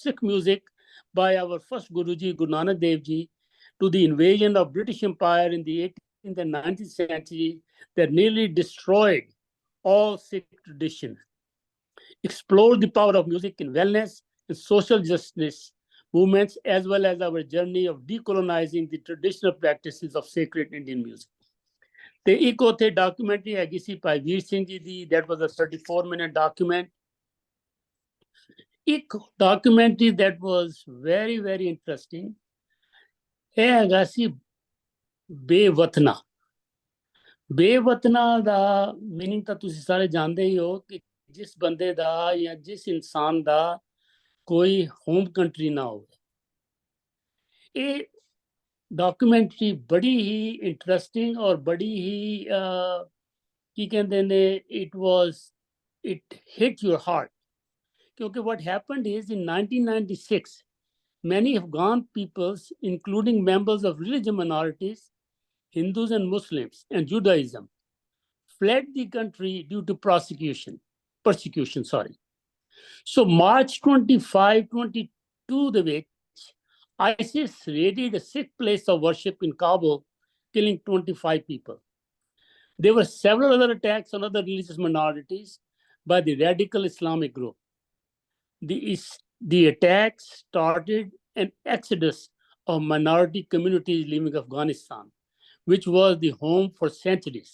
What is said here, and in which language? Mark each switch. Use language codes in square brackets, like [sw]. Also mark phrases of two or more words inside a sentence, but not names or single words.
[en] Sikh music by our first Guruji, Guru Nanak Dev Ji, to the invasion of British Empire in the 18th and 19th century that nearly destroyed all Sikh traditions, explored the power of music in wellness and social justice movements, as well as our journey of decolonizing the traditional practices of sacred Indian music. [pa] ਤੇ ਇੱਕ ਉੱਥੇ ਡਾਕੂਮੈਂਟਰੀ ਹੈਗੀ ਸੀ ਭਾਈ ਵੀਰ ਸਿੰਘ ਜੀ ਦੀ, [en] that was a 34-minute document. [pa] ਇੱਕ ਡਾਕੂਮੈਂਟਰੀ [en] that was very very interesting, [pa] ਇਹ ਹੈਗਾ ਸੀ ਬੇਵਤਨਾ। ਬੇਵਤਨਾ ਦਾ ਮੀਨਿੰਗ ਤਾਂ ਤੁਸੀਂ ਸਾਰੇ ਜਾਣਦੇ ਹੀ ਹੋ ਕਿ ਜਿਸ ਬੰਦੇ ਦਾ ਜਾਂ ਜਿਸ ਇਨਸਾਨ ਦਾ ਕੋਈ [en] home country [pa] ਨਾ ਹੋਵੇ। ਇਹ ਡਾਕੂਮੈਂਟਰੀ ਬੜੀ ਹੀ ਇੰਟਰਸਟਿੰਗ ਔਰ ਬੜੀ ਹੀ ਕੀ ਕਹਿੰਦੇ ਨੇ [en] it hit your heart, ਕਿਉਂਕਿ what happened is in 1996 many Afghan peoples, including members of religious minorities, Hindus and Muslims and Judaism, fled the country due to persecution. So March 25, 22 [pa] ਦੇ ਵਿੱਚ [en] ISIS raided a Sikh place of worship in Kabul, killing 25 people. There were several other attacks on other religious minorities by the radical Islamic group. The attacks started an exodus of minority communities leaving Afghanistan, which was the home for centuries.